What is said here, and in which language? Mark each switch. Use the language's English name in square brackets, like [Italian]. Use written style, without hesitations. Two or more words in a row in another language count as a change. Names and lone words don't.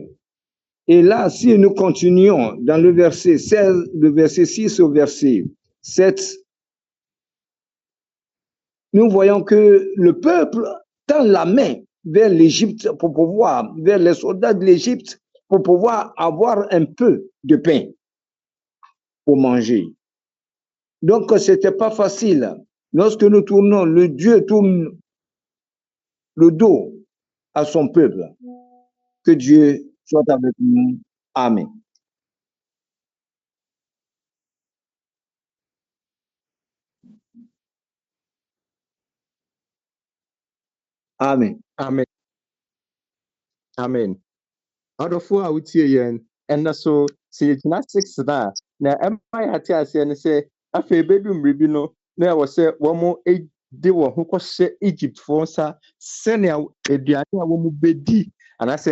[French] Et là, si nous continuons dans le verset 16, le verset 6 au verset 7, nous voyons que le peuple tend la main vers l'Égypte pour pouvoir, vers les soldats de l'Égypte, pour pouvoir avoir un peu de pain pour manger. Donc, ce n'était pas facile. Lorsque nous tournons, le Dieu tourne le dos à son peuple. Que Dieu soit avec nous. Amen. Amen. Amen. Amen. [Akan] Adɔfoɔ a wotie yɛn ɛnna so sɛ yɛgyina 6 na ɛmma yɛate aseɛ ne sɛ afei bɛdu mmere bi no na ɛwɔ sɛ wɔn de wɔn ho kɔhyɛ Egyptfoɔ nsa sɛnea aduane a wɔn bɛdi anaasɛ